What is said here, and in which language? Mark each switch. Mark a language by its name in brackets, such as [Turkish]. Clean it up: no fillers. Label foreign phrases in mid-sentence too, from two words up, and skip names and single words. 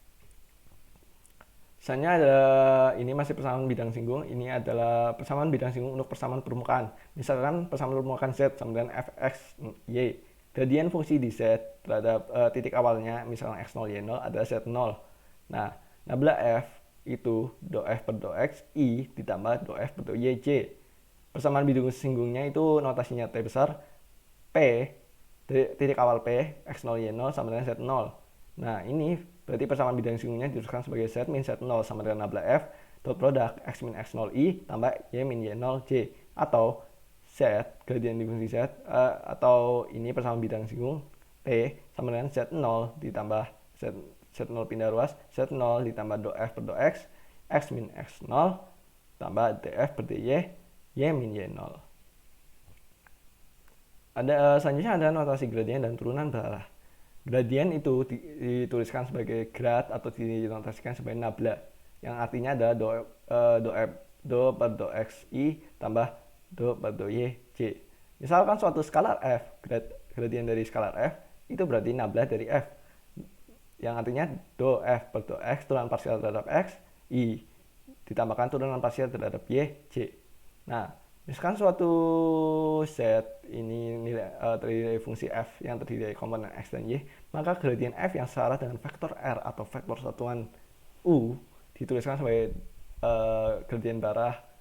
[Indonesian] Misalnya ada ini masih persamaan bidang singgung, ini adalah persamaan bidang singgung untuk persamaan permukaan. Misalkan persamaan permukaan z sama dengan fx y. Gradien fungsi di z terhadap titik awalnya, misalkan x0 y0 adalah z0. Nah, nabla f itu do f per do x i ditambah do f per do y j. Persamaan bidang singgungnya itu notasinya t besar, p titik awal p x0 y0 sama dengan z0. Nah, ini berarti persamaan bidang singgungnya dituliskan sebagai z min z0 sama dengan nabla f dot produk x min x0 i tambah y min y0 j, atau z gradien di fungsi z atau ini persamaan bidang singgung t sama dengan z0 ditambah z0 pindah ruas z0 ditambah do f per do x x min x0 tambah df per dy y min y0. Selanjutnya ada notasi gradien dan turunan berarah. Gradien itu dituliskan sebagai grad atau dinotasikan sebagai nabla, yang artinya adalah do per do x i tambah do per do y j. Misalkan suatu skalar f, gradien dari skalar f itu berarti nabla dari f, yang artinya do f per do x turunan parsial terhadap x i ditambahkan turunan parsial terhadap y j. Nah, misalkan suatu set ini nilai terdiri dari fungsi f yang terdiri dari komponen x dan y, maka gradien f yang setara dengan vektor r atau vektor satuan u dituliskan sebagai gradien barah